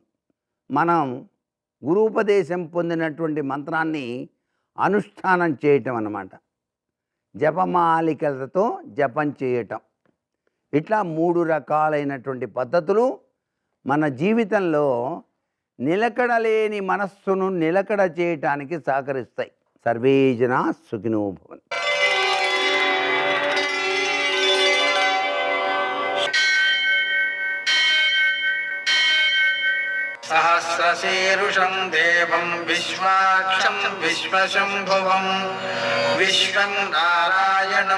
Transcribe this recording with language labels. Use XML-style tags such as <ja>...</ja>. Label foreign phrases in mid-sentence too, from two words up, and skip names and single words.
<te>మనం గురూపదేశం పొందినటువంటి మంత్రాన్ని అనుష్ఠానం చేయటం అన్నమాట. జపమాలికలతో జపం చేయటం. ఇట్లా 3 రకాలైనటువంటి పద్ధతులు మన జీవితంలో నిలకడలేని మనస్సును నిలకడ చేయటానికి సహకరిస్తాయి.</te> <sa>సర్వే జనా సుఖినో భవంతు. सहस्रशीरुषं देवं विश्वाक्षं विश्वशम्भुवं विश्वं नारायणं</sa>